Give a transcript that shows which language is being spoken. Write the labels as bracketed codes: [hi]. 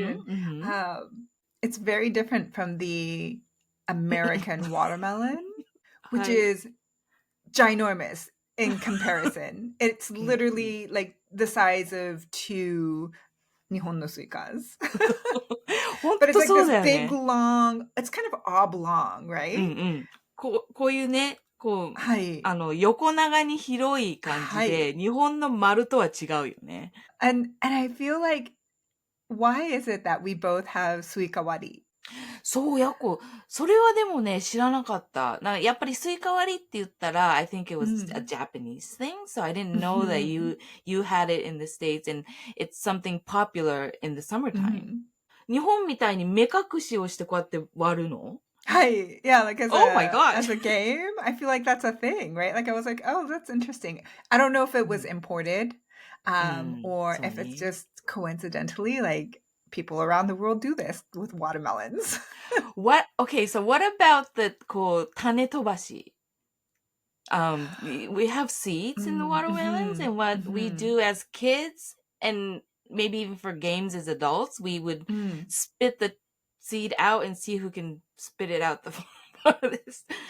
[en] And, it's very different from the American watermelon, which is ginormous in comparison. It's literally like the size of 2 Nihon no suikas. But it's like this big, long, it's kind of oblong, right? [ja] こういうね、こう、横長に広い感じで、日本の丸とは違うよね。 [en] And I feel like, why is it that we both have suika wari? [ja] そう、それはでもね、知らなかった。やっぱりスイカ割りって言ったら、 [en] I think it was a Japanese thing, so I didn't know that you had it in the States, and it's something popular in the summertime. [ja] 日本みたいに目隠しをしてこうやって割るの [en] ？Hi, yeah, like as my gosh. as a game, I feel like that's a thing, right? Like I was like, oh, that's interesting. I don't know if it was imported, or if it's just coincidentally like people around the world do this with watermelons. Okay, so what about the こう種飛ばし? We have seeds in the watermelons, and what we do as kids, and maybe even for games as adults, we would spit the seed out and see who can spit it out the farthest.